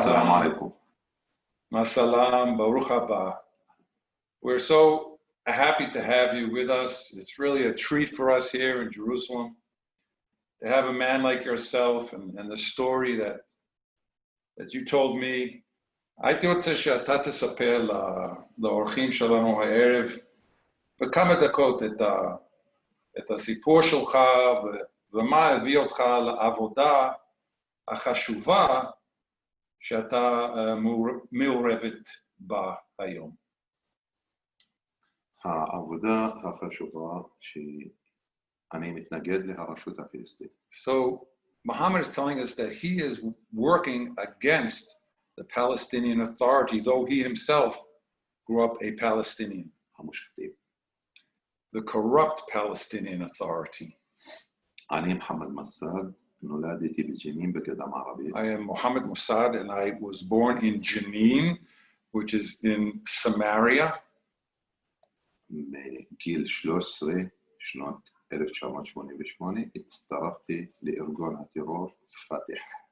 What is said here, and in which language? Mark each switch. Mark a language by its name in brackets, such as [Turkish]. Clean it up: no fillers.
[Arabic] Assalamu alaikum. Masalam, [Hebrew] Baruch haba. [English] We're so happy to have you with us. It's really a treat for us here in Jerusalem to have a man like yourself and the story that you told me. [Hebrew] הייתי רוצה שאתה תספר לאורחים שלנו הערב בכמה דקות את הסיפור שלך ומה הביא אותך לעבודה החשובה שאתה מעורבת בה היום. העבודה החשובה שאני מתנגד להרשות הפלסטינית. [English] So Mohammed is telling us that he is working against the Palestinian Authority, though he himself grew up a Palestinian. The corrupt Palestinian Authority. [Hebrew] אני מוחמד מסד, נולדתי בג'נין בגדה מערבית. [English] I am Mohammed Massad and I was born in Jenin, which is in Samaria. [Hebrew] מגיל 13, שנות 1988, הצטרפתי לארגון הטרור פתח.